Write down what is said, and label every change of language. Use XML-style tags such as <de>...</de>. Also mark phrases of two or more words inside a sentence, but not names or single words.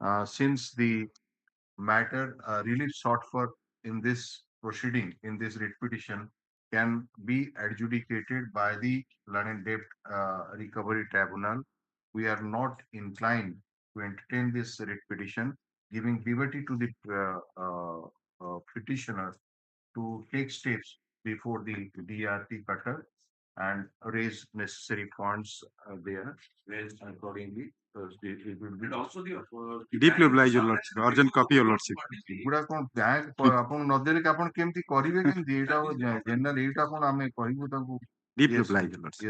<en>since the matter relief sought for in this proceeding, in this writ petition, can be adjudicated by the Learned Debt Recovery Tribunal, we are not inclined to entertain this writ petition, giving liberty to the petitioner to take steps before the DRT cutter and raise necessary funds there, raised accordingly. It will be also the Deeply obliged, Your Lordship. Urgent copy, Your Lordship.</en> <or>ଏଗୁଡା କଣ ବ୍ୟାଙ୍କ ଆପଣ ନଦେଲେ କି ଆପଣ କେମିତି କରିବେ କେମିତି ଏଇଟା ଜେନେରାଲ ଏଇଟା କଣ ଆମେ କହିବୁ ତାଙ୍କୁ</or> <en>Deeply obliged, Your Lordship.</en>